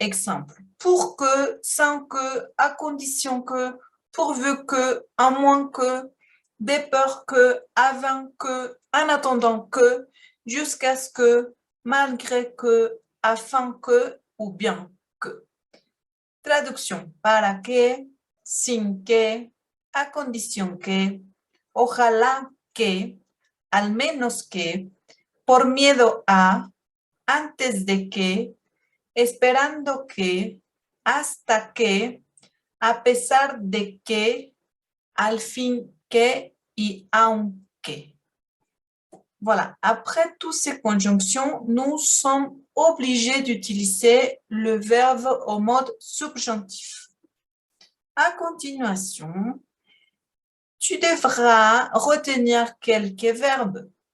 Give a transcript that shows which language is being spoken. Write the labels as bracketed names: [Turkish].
[French] Exemple, pour que, sans que, à condition que, pourvu que, à moins que, de peur que, avant que, en attendant que, jusqu'à ce que, malgré que, afin que ou bien que. [Spanish] Traduction, para que, sin que, a condición que, ojalá que, al menos que, por miedo a, antes de que, esperando que, hasta que, a pesar de que, al fin que y aunque. [French] Voilà, après toutes ces conjonctions, nous sommes obligés d'utiliser le verbe au mode subjonctif. À continuation, tu devras retenir quelques verbes.